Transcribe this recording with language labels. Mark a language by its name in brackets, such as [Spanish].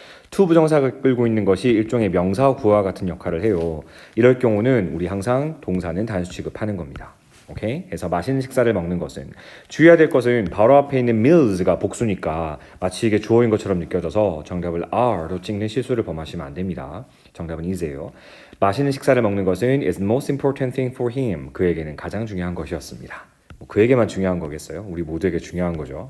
[Korean] to 부정사가 끌고 있는 것이 일종의 명사구와 같은 역할을 해요. 이럴 경우는 우리 항상 동사는 단수 취급하는 겁니다. 오케이? 그래서 맛있는 식사를 먹는 것은 주의해야 될 것은 바로 앞에 있는 meals가 복수니까 마치 이게 주어인 것처럼 느껴져서 정답을 are로 찍는 실수를 범하시면 안 됩니다. 정답은 is예요. 맛있는 식사를 먹는 것은 [English] is the most important thing for him. [Korean] 그에게는 가장 중요한 것이었습니다. 그에게만 중요한 거겠어요? 우리 모두에게 중요한 거죠.